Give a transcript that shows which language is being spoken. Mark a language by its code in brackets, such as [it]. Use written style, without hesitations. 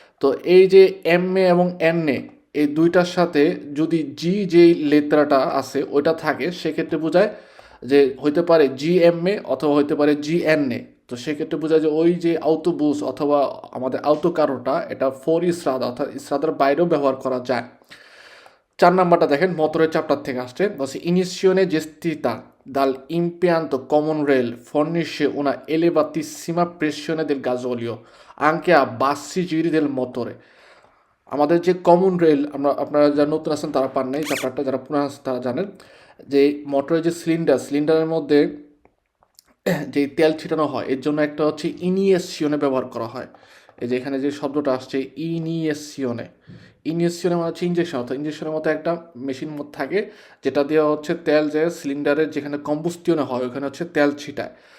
[bn] তো এই যে এম এ এবং এন এ, এই দুইটার সাথে যদি জি যেই লেত্রাটা আছে ওইটা থাকে, সেক্ষেত্রে বোঝায় যে হইতে পারে জি এম এ অথবা হইতে পারে জি এন এ। তো সেক্ষেত্রে বোঝায় যে ওই যে আউটোবুস অথবা আমাদের আউটোকারোটা, এটা ফোর ইসরাদা অর্থাৎ ইসরাদার বাইরেও ব্যবহার করা যায়। 4 নাম্বারটা দেখেন, মোটরের চ্যাপ্টার থেকে আসছে, বলছে ইনিশিওনে [it] gestita dal impianto common rail fornisce una elevatissima pressione del gasolio anche a bassi giri del motore। [bn] আমাদের যে কমন রেল, আপনারা যারা নতুন আছেন তারা পান নাই চ্যাপ্টারটা, যারা পুরান আছেন তারা জানেন যে মোটরের যে সিলিন্ডারের মধ্যে যে তেল ছিটানো হয়, এর জন্য একটা হচ্ছে ইনিয়েসিওনে ব্যবহার করা হয়। এই যে এখানে যে শব্দটা আসছে ইনিয়েসিওনে, ইনিয়েসিওনে মানে হচ্ছে ইঞ্জেকশন, অর্থাৎ ইঞ্জেকশনের মতো একটা মেশিন মধ্যে থাকে, যেটা দিয়ে হচ্ছে তেল যে সিলিন্ডারের যেখানে কম্বুস্টিয়নে হয় ওখানে হচ্ছে তেল ছিটায়।